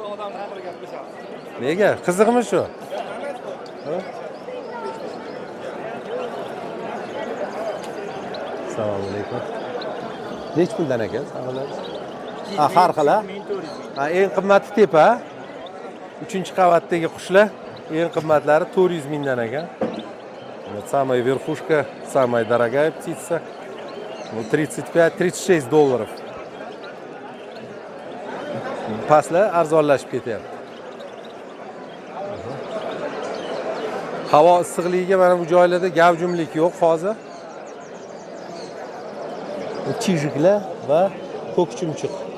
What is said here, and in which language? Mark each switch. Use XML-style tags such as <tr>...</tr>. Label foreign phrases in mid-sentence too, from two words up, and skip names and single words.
<uz>Nega? Qiziqmi shu? Assalomu alaykum. Nech puldan ekan savaringiz? Har xil. Eng qimmati tepa. 3-qavatdagi qushlar eng qimmatlari 400 mingdan ekan.</uz> <ru>Вот самая верхушка, самая дорогая птица. Ну, $35-36.</ru> <uz>Pastlar arzonlashib ketyapti. Havo issiqligiga mana bu joylarda gavjumlik yo'q hozir. Chijiklar va ko'kchumchuq.</uz>